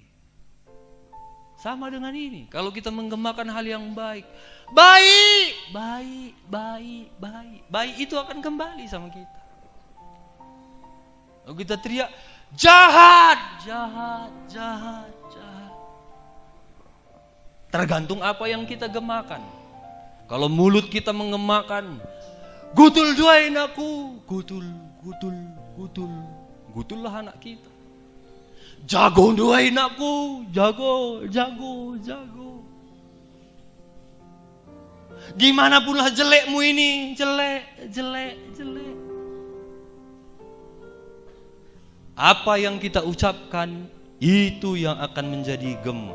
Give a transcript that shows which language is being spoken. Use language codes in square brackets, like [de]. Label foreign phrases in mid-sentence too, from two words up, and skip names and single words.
[id] Sama dengan ini, kalau kita menggemakan hal yang baik, baik, baik, baik, baik, baik itu akan kembali sama kita. Lalu kita teriak, jahat, jahat, jahat, jahat. Tergantung apa yang kita gemakan. Kalau mulut kita mengemakan, [btx] gutul duain aku, [id] gutul, gutul, gutul, gutullah anak kita. [btx] Jago duain aku, jago, jago, jago. [id] Gimana pula jelekmu ini, jelek, jelek, jelek. Apa yang kita ucapkan, itu yang akan menjadi gema.